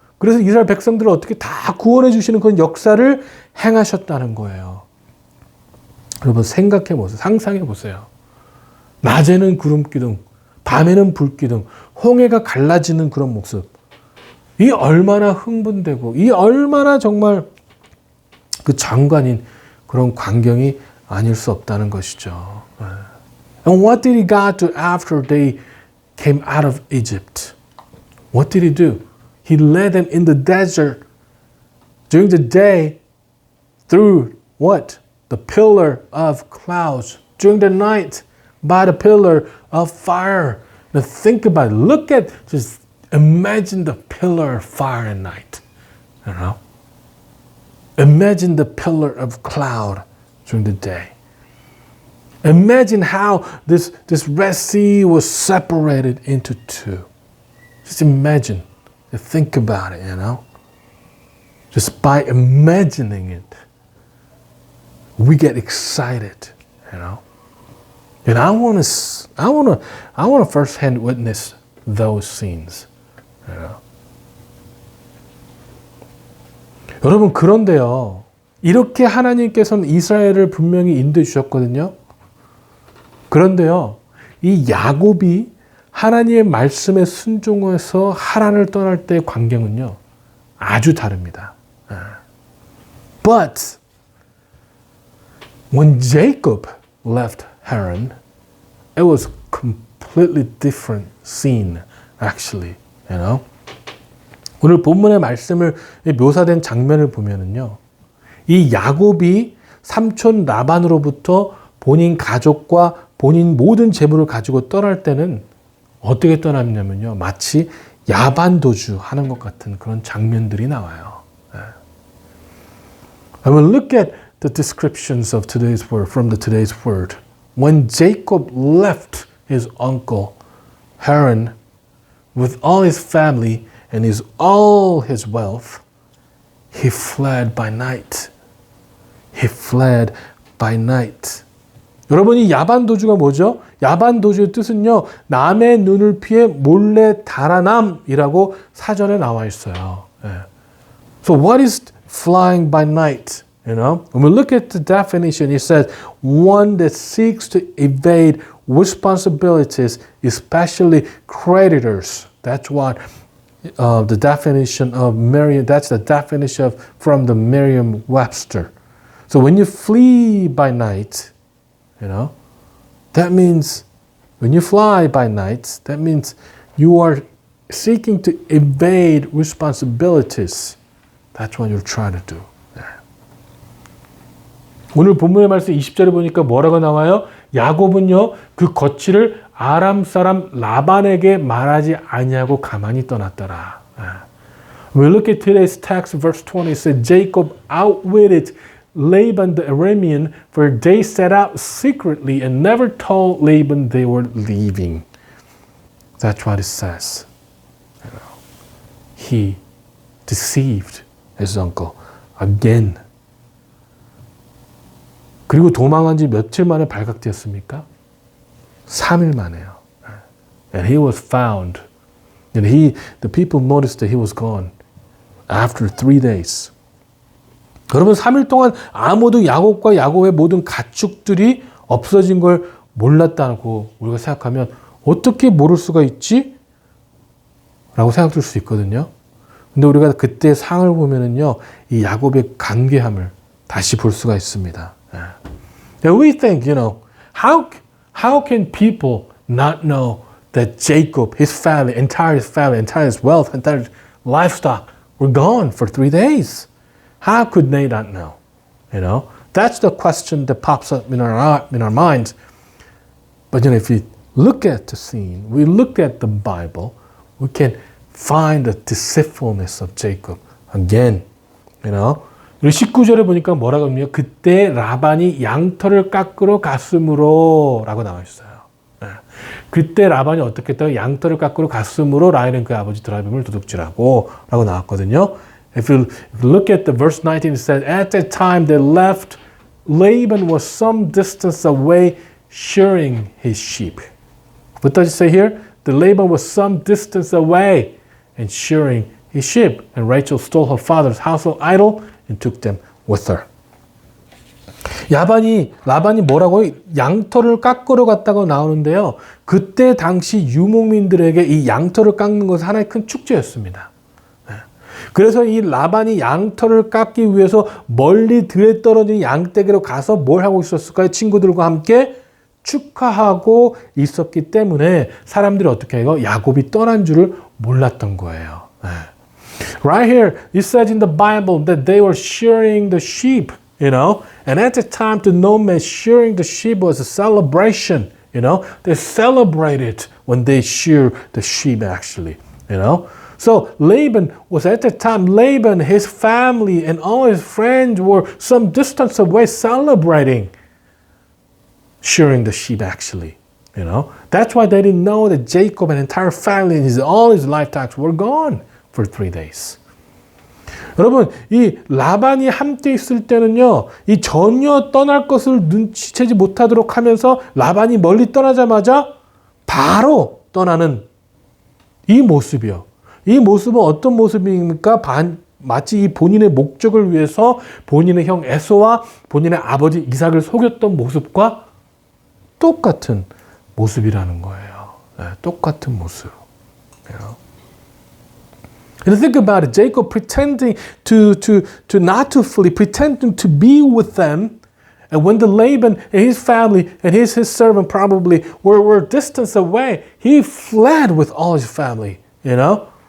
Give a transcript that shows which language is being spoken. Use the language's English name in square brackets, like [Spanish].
[Korean] 그래서 이스라엘 백성들을 어떻게 다 구원해 주시는 그런 역사를 행하셨다는 거예요. 여러분 생각해 보세요. 상상해 보세요. 낮에는 구름 기둥, 밤에는 불 기둥, 홍해가 갈라지는 그런 모습. 이 얼마나 흥분되고 이 얼마나 정말 그 장관인 그런 광경이 아닐 수 없다는 것이죠. [English] And what did God do after they came out of Egypt? What did He do? He led them in the desert during the day through what? The pillar of clouds. During the night by the pillar of fire. Now think about it. Look at, just imagine the pillar of fire at night. You know? Imagine the pillar of cloud during the day. Imagine how this Red Sea was separated into two. Just imagine. Think about it, you know. Just by imagining it, we get excited, you know. And I want to firsthand witness those scenes, you know. [Korean] 여러분, 그런데요. 이렇게 하나님께서는 이스라엘을 분명히 인도해 주셨거든요. 그런데요. 이 야곱이 하나님의 말씀에 순종해서 하란을 떠날 때의 광경은요. 아주 다릅니다. [English] But when Jacob left Haran, it was completely different scene, actually, you know. [Korean] 오늘 본문의 말씀을 묘사된 장면을 보면은요, 이 야곱이 삼촌 라반으로부터 본인 가족과 본인 모든 재물을 가지고 떠날 때는 어떻게 떠났냐면요, 마치 야반도주 하는 것 같은 그런 장면들이 나와요. [English] I will look at the descriptions of today's word from the today's word. When Jacob left his uncle Haran with all his family and all his wealth, he fled by night. He fled by night. [Korean] 여러분, 이 야반도주가 뭐죠? 야반도주의 뜻은요, 남의 눈을 피해 몰래 달아남이라고 사전에 나와 있어요. [English] So what is flying by night? You know, when we look at the definition, it says one that seeks to evade responsibilities, especially creditors. That's what the definition of Merriam. That's the definition from the Merriam-Webster. So when you flee by night, you know, that means when you fly by night, that means you are seeking to evade responsibilities. That's what you're trying to do. [Korean] 오늘 본문의 말씀 20절에 보니까 뭐라고 나와요? 야곱은요, 그 거취를 아람 사람 라반에게 말하지 아니하고 가만히 떠났더라. [English] We look at today's text, verse 20, it says, Jacob outwitted Laban the Aramean, for they set out secretly and never told Laban they were leaving. That's what it says. You know, he deceived his uncle again. [Korean] 그리고 도망한 지 며칠 만에 발각되었습니까? 3일 만에요. [English] And he was found. And the people noticed that he was gone after 3 days. [Korean] 여러분, 3일 동안 아무도 야곱과 야곱의 모든 가축들이 없어진 걸 몰랐다고 우리가 생각하면 어떻게 모를 수가 있지? 라고 생각될 수 있거든요. 근데 우리가 그때 상을 보면은요, 이 야곱의 간계함을 다시 볼 수가 있습니다. [English] And we think, you know, how can people not know that Jacob, his family, entire his wealth, entire livestock were gone for 3 days? How could they not know? You know, that's the question that pops up in our minds. But you know, if we look at the scene, we look at the Bible, we can find the deceitfulness of Jacob again. You know, [Korean] 19절에 보니까 뭐라고 합니까? 그때 라반이 양털을 깎으러 갔으므로 라고 나와 있어요. 그때 라반이 어떻게 했다고? 양털을 깎으러 갔으므로 라헬은 그 아버지 드라빔을 도둑질하고 라고 나왔거든요. [English] If you look at the verse 19, it says, at that time they left, Laban was some distance away shearing his sheep. What does it say here? The Laban was some distance away and shearing his sheep. And Rachel stole her father's household idol and took them with her. [Korean] 라반이 뭐라고요? 양털을 깎으러 갔다고 나오는데요. 그때 당시 유목민들에게 이 양털을 깎는 것은 하나의 큰 축제였습니다. 그래서 이 라반이 양털을 깎기 위해서 멀리 들에 떨어진 양떼기로 가서 뭘 하고 있었을까요? 친구들과 함께 축하하고 있었기 때문에 사람들이 어떻게 해요? 야곱이 떠난 줄을 몰랐던 거예요. [English] Right here, it says in the Bible that they were shearing the sheep, you know. And at the time, to no man, shearing the sheep was a celebration, you know. They celebrated when they shear the sheep, actually, you know. So Laban was at the time, his family, and all his friends were some distance away celebrating shearing the sheep, actually, you know. That's why they didn't know that Jacob and entire family and all his livestock were gone for 3 days. [Korean] 여러분, 이 라반이 함께 있을 때는요, 이 전혀 떠날 것을 눈치채지 못하도록 하면서 라반이 멀리 떠나자마자 바로 떠나는 이 모습이요. 이 모습은 어떤 모습입니까? 마치 이 본인의 목적을 위해서 본인의 형 에서와 본인의 아버지 이삭을 속였던 모습과 똑같은 모습이라는 거예요. 네, 똑같은 모습. [English] You know? And think about it, Jacob pretending to not to flee, pretending to be with them. And when the Laban and his family and his servant probably were distance away, he fled with all his family, you know?